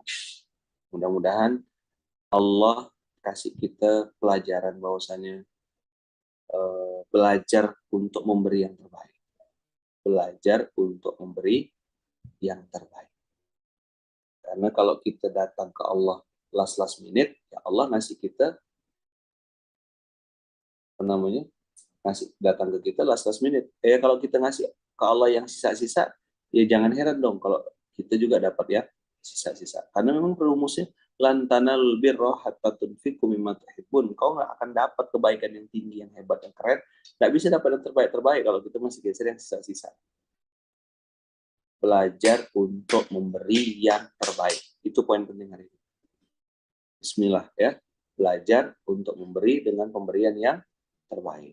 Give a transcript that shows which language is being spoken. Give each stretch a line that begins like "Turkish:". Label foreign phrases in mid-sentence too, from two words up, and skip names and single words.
Indonesian: Mudah-mudahan Allah kasih kita pelajaran bahwasanya belajar untuk memberi yang terbaik. Belajar untuk memberi yang terbaik. Karena kalau kita datang ke Allah
English: last minute,
Indonesian: ya Allah ngasih kita apa namanya? Ngasih datang ke kita
English: last minute.
Indonesian: Kalau kita ngasih ke Allah yang sisa-sisa, ya jangan heran dong kalau kita juga dapat ya sisa-sisa. Karena memang rumusnya
Arabic: لن تنالوا البر حتى تنفقوا مما تحبون.
Indonesian: Kau nggak akan dapat kebaikan yang tinggi, yang hebat, yang keren. Nggak bisa dapat yang terbaik-terbaik kalau kita masih geser yang sisa-sisa. Belajar untuk memberi yang terbaik. Itu poin penting hari ini. Bismillah ya. Belajar untuk memberi dengan pemberian yang terbaik.